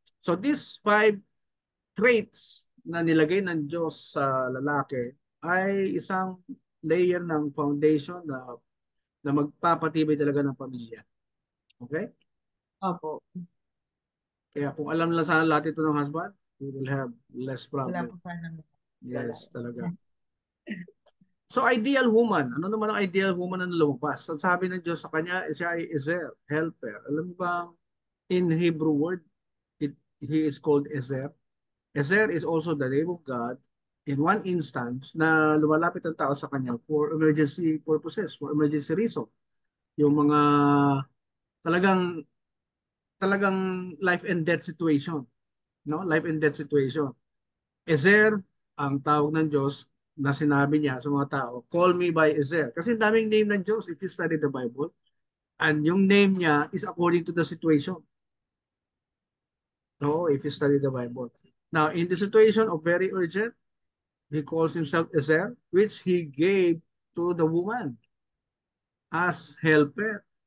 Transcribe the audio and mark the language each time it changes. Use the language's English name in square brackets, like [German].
[Filipino] So these 5 traits na nilagay ng Diyos sa lalaki ay isang layer ng foundation na magpapatibay talaga ng pamilya. [English] Okay? [Filipino] Opo. Kaya kung alam lang sana lahat ito ng husband, [English] we will have less [Filipino] Wala [English] problem. [Filipino] po sana. Wala. Yes, talaga. So ideal woman, ano naman ang ideal woman na lumabas? Ang sabi ng Diyos sa kanya, siya ay Ezer, helper. [English] Alam mo ba, in Hebrew word, he is called Ezer. Ezer is also the name of God in one instance [Filipino] na lumalapit ang tao sa kanya [English] for emergency purposes, for emergency reason. [Filipino] Yung mga talagang talagang life and death situation, no? [English] Life and death situation. [Filipino] Ezer ang tawag ng Diyos na sinabi niya sa mga tao, [English] call me by Ezer. [Filipino] Kasi daming [English] name ng Diyos if you study the Bible. And yung name niya is according to the situation. No, if you study the Bible. Now, in the situation of very urgent, he calls himself Ezer, which he gave to the woman as helper.